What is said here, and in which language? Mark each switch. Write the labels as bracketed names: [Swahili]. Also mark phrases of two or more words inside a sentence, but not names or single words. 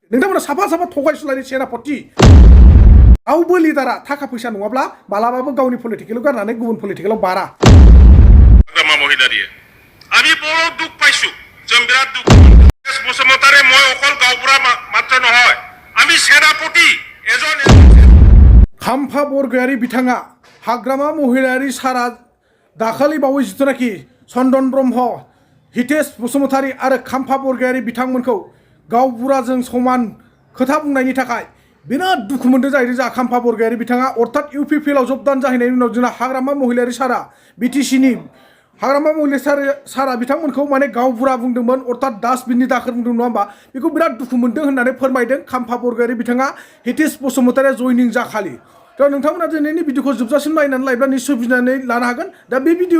[Bodo] नोंथांमोना साफा साफा थगायसुलानि सेनापति रावबो लिडारा थाखा फैसा नङाब्ला मालाबाबो गावनि पलिटिकेल गारनानै गुबुन पलिटिकेलाव बारा [Assamese] আমি বড় দুঃখ পাইছো [Bodo] जों बिराद दुख [Assamese] বসুমতাৰী মই অকল গাঁওবুঢ়া মাত্ৰ নহয় আমি সেনাপতি এজন [Bodo] खाम्फा बरगयारी बिथाङा हाग्रामा महिलारि सारा दाखालि बावै जिथुनाखि चन्दन ब्रह्म हितेश बसुमतारी आरो खाम्फा बरगयारी बिथांमोनखौ गावबुराजों समान खोथा बुंनायनि थाखाय बिराद दुखु मोनदों जाहैदों जोंहा खाम्फा बरगयारी बिथाङा अर्थात UPPL आव जबदान जाहैनायनि उनाव जोंना हाग्रामा महिलारि सारा BTCनि हाग्रामा महिलारि सारा बिथांमोनखौ माने गावबुरा बुंदोंमोन अर्थात डास्टबिननि दाखोर बुंदों नङा होमबा बेखौ बिराद दुखु मोनदों होननानै फोरमायदों खाम्फा बरगयारी बिथाङा हितेश बसुमतारीया जयनिं जाखालि दा नोंथांमोना दिनैनि भिडिअखौ जोबजासिम नायनानै लायोब्ला निश्चय बुजिनानै लानो हागोन दा बे